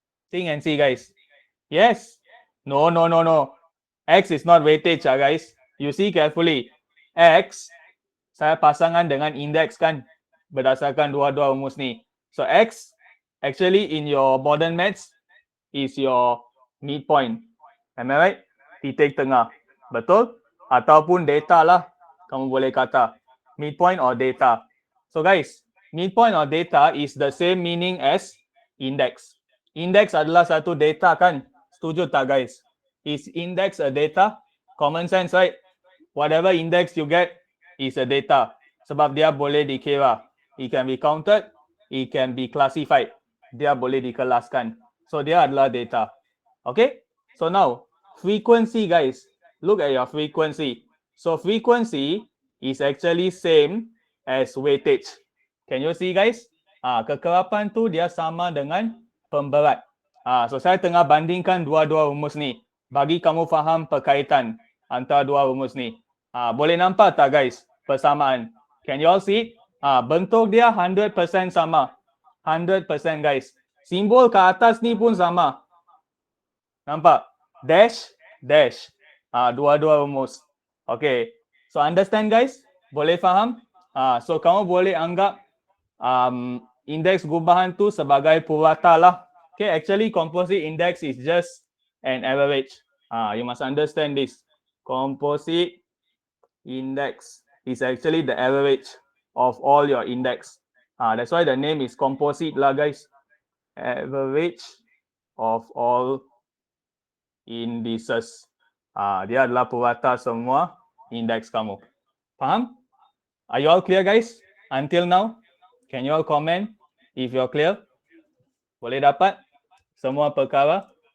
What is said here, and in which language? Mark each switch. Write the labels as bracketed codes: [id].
[en] Think and see, guys. Yes. No. X is not weightage, guys. You see carefully. [ms] X, saya pasangan dengan index kan, berdasarkan dua-dua rumus ni. [en] So X, actually in your modern maths, is your midpoint. Am I right? [ms] Titik tengah. Betul? Ataupun data lah, kamu boleh kata. [en] Midpoint or data. So guys, midpoint or data is the same meaning as index. [ms] Index adalah satu data kan? Setuju tak guys? [en] Is index a data? Common sense, right? Whatever index you get is a data. [ms] Sebab dia boleh dikira. [en] It can be counted, it can be classified. [ms] Dia boleh dikelaskan. So dia adalah data. Okay? [en] So now, frequency guys. Look at your frequency. So frequency is actually same as weightage. Can you see guys? [ms] Kekerapan tu dia sama dengan pemberat. So saya tengah bandingkan dua-dua rumus ni. Bagi kamu faham perkaitan antara dua rumus ni. Boleh nampak tak guys persamaan? [en] Can you all see it? [ms] Bentuk dia 100% sama. 100% guys. Simbol ke atas ni pun sama. Nampak? [en] Dash, dash. [ms] Dua-dua rumus. [en] Okay. So understand guys? [ms] Boleh faham? So kamu boleh anggap indeks gubahan tu sebagai purata lah. [en] Okay, actually composite index is just an average. You must understand this. Composite index is actually the average of all your index. That's why the name is composite lah guys. Average of all indices. [ms] Dia adalah purata semua indeks kamu. Faham? [en] Are you all clear guys? Until now? Can you all comment if you're clear? [ms] Boleh dapat semua perkara?